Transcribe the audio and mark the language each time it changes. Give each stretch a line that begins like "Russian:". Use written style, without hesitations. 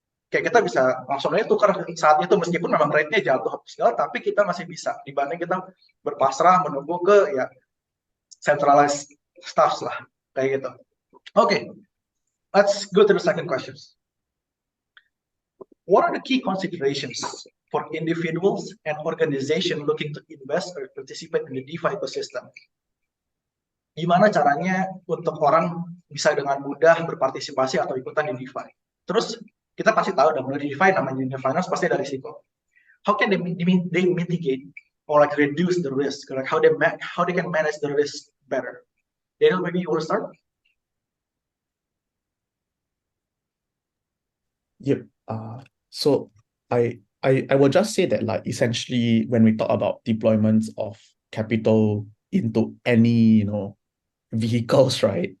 Indonesian: Kayak kita bisa langsung aja tukar saat itu meskipun memang rate-nya jatuh segala, tapi kita masih bisa dibanding kita berpasrah menunggu ke ya centralized stuff lah kayak gitu.
English: Okay, let's go to the second questions. What are the key considerations for individuals and organizations looking to invest or participate in the DeFi ecosystem?
Indonesian: Gimana caranya untuk orang bisa dengan mudah berpartisipasi atau ikutan di DeFi? Terus kita pasti tahu dong, dari DeFi namanya finance pasti ada risiko.
English: How can they mitigate or like reduce the risk? Like how they can manage the risk better? Daniel, maybe you want to start? Yep. So I will just say that like essentially when we talk about deployments of capital into any vehicles, right?